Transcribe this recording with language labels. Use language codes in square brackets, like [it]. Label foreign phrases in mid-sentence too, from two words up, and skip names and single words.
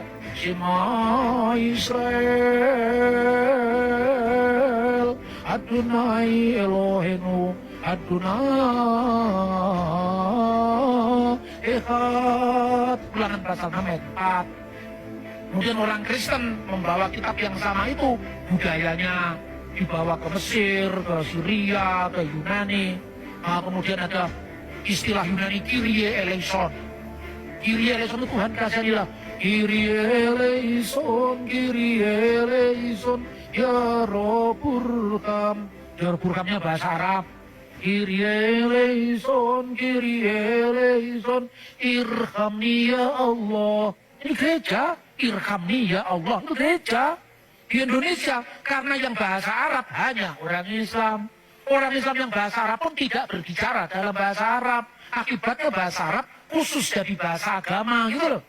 [he] Shema Israel, Adonai Elohenu, Adonai Echad. [id] Ulangan pasal 6 ayat 4. Kemudian orang Kristen membawa kitab yang sama itu, budayanya dibawa ke Mesir, ke Syria, ke Yunani. Nah, kemudian ada istilah Yunani [el] Kyrie eleison. Kyrie eleison [id] itu Tuhan kasihanilah. [el] Kyrie eleison, Kyrie eleison, [ar] ya Rob Burkam. Ya Rob Burkamnya [id] bahasa Arab. [el] Kyrie eleison, Kyrie eleison, [ar] irhamni ya Allah. [id] Ini gereja, [ar] irhamni ya Allah, [id] itu gereja. Di Indonesia, karena yang bahasa Arab hanya orang Islam. Orang Islam yang bahasa Arab pun tidak berbicara dalam bahasa Arab. Akibatnya bahasa Arab khusus jadi bahasa agama gitu loh.